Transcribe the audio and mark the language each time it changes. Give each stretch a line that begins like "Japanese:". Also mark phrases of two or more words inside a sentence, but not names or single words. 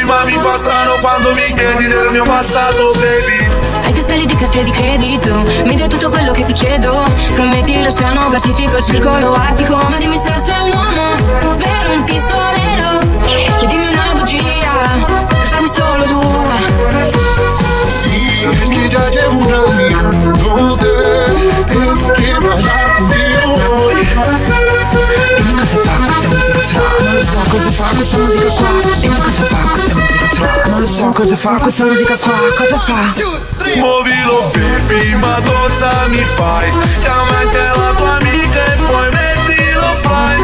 Italian: Ma mi fa strano quando mi chiedi del mio passato, baby. Ai castelli di carta di credito, mi dai tutto quello che ti chiedo. Prometti l'oceano Pacifico, il circolo artico. Ma dimmi se sei un uomo, vero un pistolero, e dimmi una bugia, per farmi solo tua.
Spanish: Sabes que ya llevo un año mirándote, tengo que bailar contigo.
Italian: Dimmi cosa fa questa musica fra, non lo so cosa fa questa musica qua. Dimmi cosa fa questa musica fra, non lo so cosa fa questa musica qua. Cosa fa? 2, 3. Muovilo baby, ma cosa mi fai? Chiama anche la tua amica e poi mettilo fly.